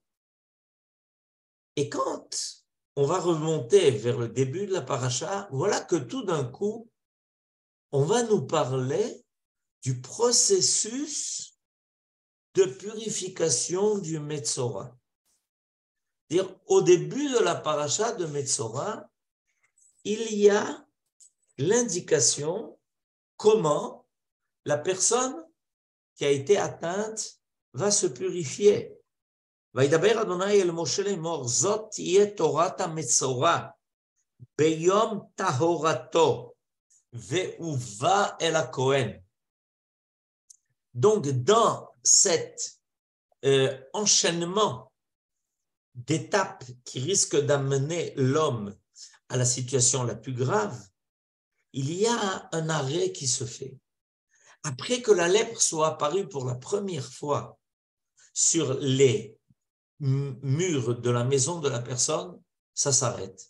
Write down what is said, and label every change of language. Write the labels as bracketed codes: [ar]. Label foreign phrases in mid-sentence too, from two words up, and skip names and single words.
[fr] Et quand on va remonter vers le début de la paracha, voilà que tout d'un coup, on va nous parler du processus de purification du Metzora. C'est-à-dire, au début de la paracha de Metzora, il y a l'indication comment la personne qui a été atteinte va se purifier. [he] וידבר אדוני אל משה לאמור, זאת תהיה תורת המצורע ביום טהרתו, והובא אל הכהן. [fr] Donc, dans cet enchaînement d'étapes qui risquent d'amener l'homme à la situation la plus grave, il y a un arrêt qui se fait. Après que la lèpre soit apparue pour la première fois sur les murs de la maison de la personne, ça s'arrête.